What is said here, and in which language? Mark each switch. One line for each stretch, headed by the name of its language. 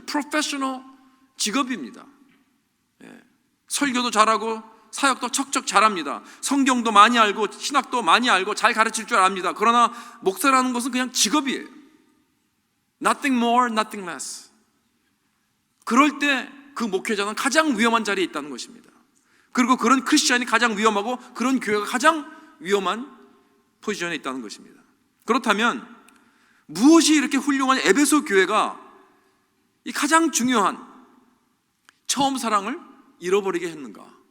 Korean: 프로페셔널 직업입니다. 설교도 잘하고 사역도 척척 잘합니다. 성경도 많이 알고 신학도 많이 알고 잘 가르칠 줄 압니다. 그러나 목사라는 것은 그냥 직업이에요.
English: Nothing more, nothing less.
Korean: 그럴 때 그 목회자는 가장 위험한 자리에 있다는 것입니다. 그리고 그런 크리스찬이 가장 위험하고 그런 교회가 가장 위험한 포지션에 있다는 것입니다. 그렇다면 무엇이 이렇게 훌륭한 에베소 교회가 이 가장 중요한 처음 사랑을 잃어버리게 했는가?